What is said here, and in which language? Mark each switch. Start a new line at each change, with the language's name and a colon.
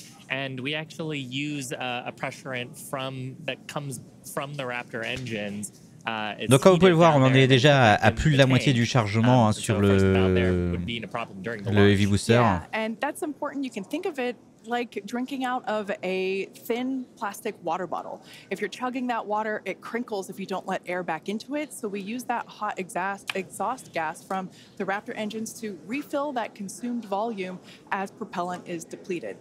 English: And we actually use a pressurant that comes from the Raptor engines.
French: Donc comme vous pouvez le voir, on en est déjà à plus de la moitié du chargement sur le Heavy Booster.
English: Yeah, and that's important. You can think of it like drinking out of a thin plastic water bottle. If you're chugging that water, it crinkles if you don't let air back into it. So we use that hot exhaust gas from the Raptor engines to refill that consumed volume as propellant is depleted.